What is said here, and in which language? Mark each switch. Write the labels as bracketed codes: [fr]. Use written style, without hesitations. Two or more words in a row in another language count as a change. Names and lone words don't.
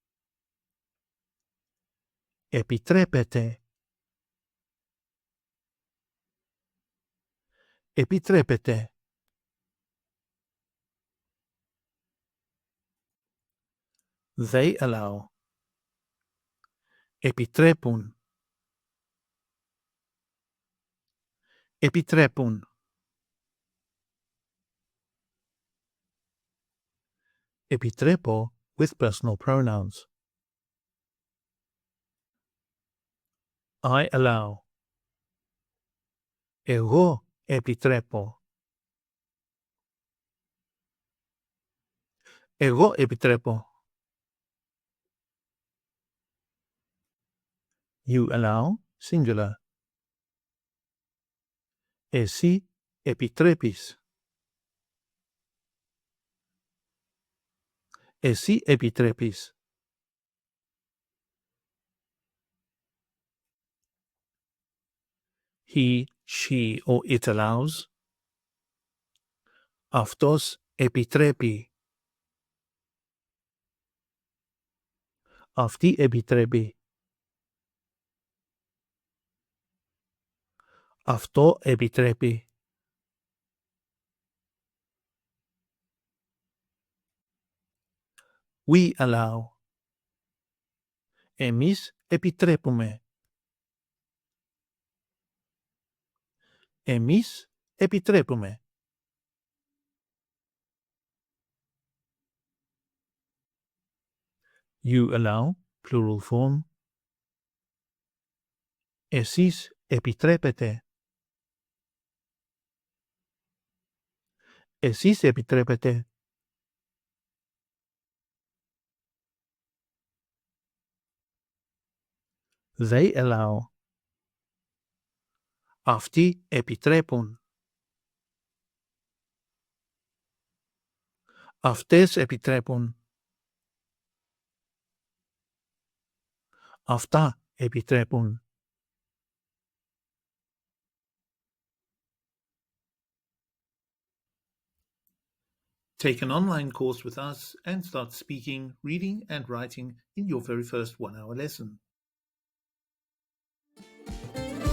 [el] Επιτρέπετε. Επιτρέπετε. [en] They allow. [el] Επιτρέπουν. Επιτρέπουν. [en] Επιτρέπω with personal pronouns. I allow. [el] Εγώ επιτρέπω. Εγώ επιτρέπω. [en] You allow, singular. [el] Εσύ επιτρέπεις. Εσύ επιτρέπεις. [en] He, she, or it allows. [el] Αυτός επιτρέπει. Αυτή επιτρέπει. Αυτό επιτρέπει. [en] We allow. [el] Εμείς επιτρέπουμε. Εμείς επιτρέπουμε. [en] You allow, plural form. [el] Εσείς επιτρέπετε. Εσείς επιτρέπετε. [en] They allow. [el] Αυτοί επιτρέπουν. Αυτές επιτρέπουν. Αυτά επιτρέπουν. [en] Take an online course with us and start speaking, reading and writing in your very first 1-hour lesson.